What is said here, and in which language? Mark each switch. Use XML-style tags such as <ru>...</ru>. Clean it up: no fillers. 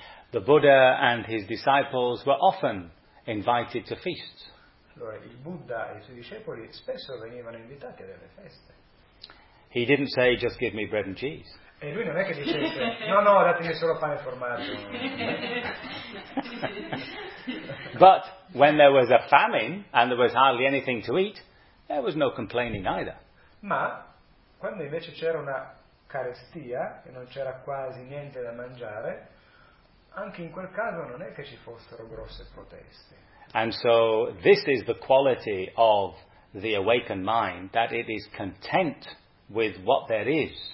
<en>The Buddha and his disciples were often invited to feasts.</en> <it>Allora, il Buddha e i suoi discepoli spesso venivano invitati a delle feste.</it> <en>He didn't say, just give me bread and cheese.</en> <it>E lui non è che dicesse, no, datemi solo pane e formaggio.</it> <en>But when there was a famine and there was hardly anything to eat, there was no complaining either.</en> <it>Ma quando invece c'era una carestia e non c'era quasi niente da mangiare, anche in quel caso non è che ci fossero grosse proteste.</it> <en>And so this is the quality of the awakened mind, that it is content with what there is.</en>